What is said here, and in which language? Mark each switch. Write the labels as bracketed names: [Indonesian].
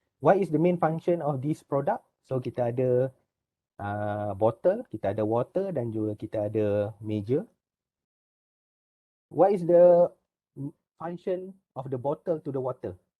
[English] What is the main function of this product? [Malay] So kita ada bottle, kita ada water dan juga kita ada meja. [English] What is the function of the bottle to the water?